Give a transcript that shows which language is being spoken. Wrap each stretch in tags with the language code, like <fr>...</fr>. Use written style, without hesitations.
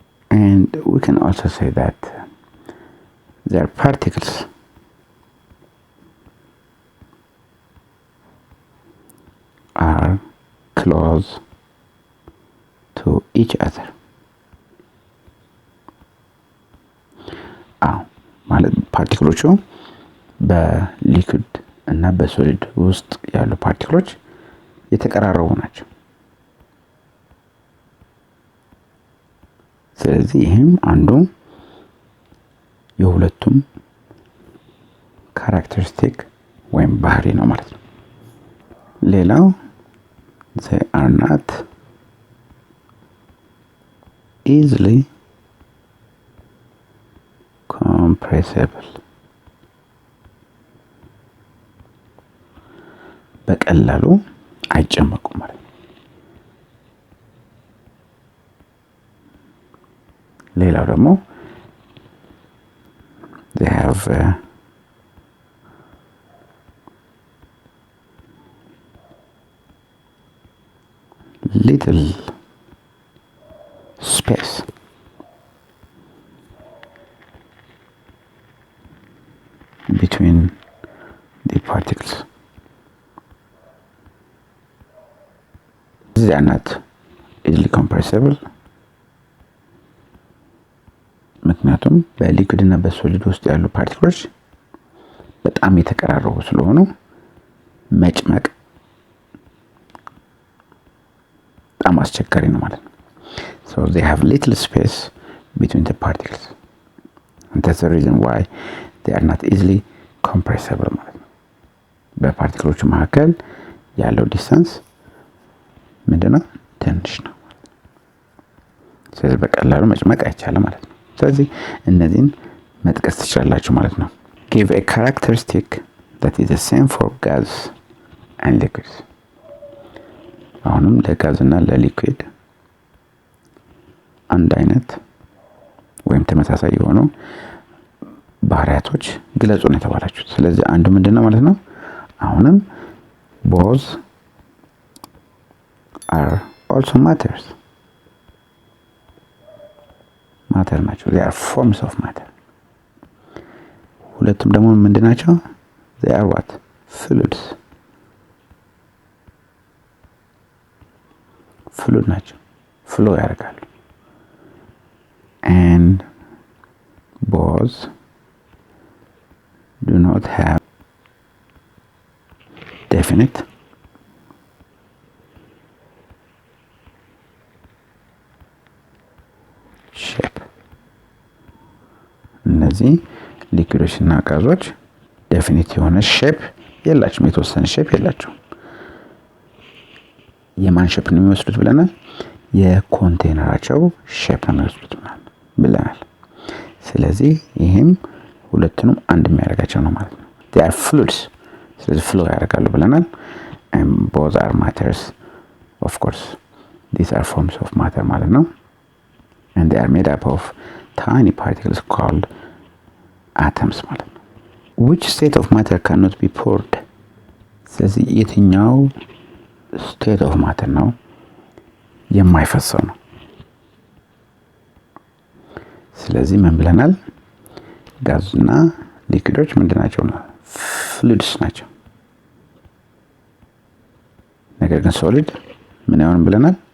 <en>And we can also say that their particles are close to each other.</en> <am>ማለት ፓርቲክሎቹ በሊኩዊድ እና በሶሊድ ውስጥ ያሉ ፓርቲክሎች የተቀራረቡ ናቸው። ስለዚህ ይሄም አንዱ የሁለቱም ካራክተሪስቲክ ወይም ባህሪ ነው ማለት ነው። ሌላው</am> <en>they are not easily compressible.</en> <am>በቀላሉ አይጨመቁም ማለት ነው። ሌላው ደግሞ</am> <en>they have little space between the particles. They are not easily compressible.</en> <am>ምክንያቱም በሊኩዊድ እና በሶሊድ ውስጥ ያሉ ፓርቲክሎች በጣም የተቀራረቡ ስለሆኑ መጭመቅ በጣም አስቸጋሪ ነው ማለት ነው።</am> <en>So they have little space between the particles. And that's the reason why they are not easily compressible ማለት ነው።</en> <am>በፓርቲክሎቹ መካከል ያለው ዲስታንስ ምንድነው? ትንሽ ነው። ስለዚህ በቀላሉ መጭመቅ አይቻልም ማለት ነው። ስለዚህ እነዚህን መጥቀስ ትችላላችሁ ማለት ነው።</am> <en>Give a characteristic that is the same for gas and liquids.</en> <am>አሁንም ለጋዝ እና ለሊኩዊድ አንድ አይነት ወይም ተመሳሳይ የሆኑ ባህሪያቶች ግለጹ ነው የተባላችሁት። ስለዚህ አንዱ ምንድነው ማለት ነው? አሁንም</am> <en>both are also matters.</en> <am>ማተር ናቸው።</am> <en>they are forms of matter.</en> <am>ሁለቱም ደግሞ ምንድናቸው?</am> <en>they are what? fluids. fluid ናቸው። flow ያደርጋሉ. and both do not have definite shape.</en> <am>እነዚህ ሊኩዊዶች እና ጋዞች ዴፊኒት የሆነ ሼፕ የላቸውም፣ የተወሰነ ሼፕ የላቸውም። የማን ሼፕ ነው የሚወስዱት ብለናል? የኮንቴነራቸው ሼፕ ነው የሚወስዱት ብለናል። ስለዚህ ይሄም ሁለቱንም አንድ የሚያደርጋቸው ነው ማለት ነው።</am> <en>they are fluids።</en> <am>ስለዚህ flow ያደርጋሉ ብለናል።</am> <en>and both are matters. of course these are forms of matter</en> <am>ማለት ነው።</am> <en>and they are made up of tiny particles called atoms ማለት ነው። which state of matter cannot be poured?</en> <am>ስለዚህ የትኛው state of matter ነው የማይፈሰው ነው? ስለዚህ ምን ብለናል? ጋዝና ሊኩዊዶች ምንድናቸው? ፍሉይድስ ናቸው። ነገር ግን ሶሊድ ምን አይሆንም ብለናል?</am>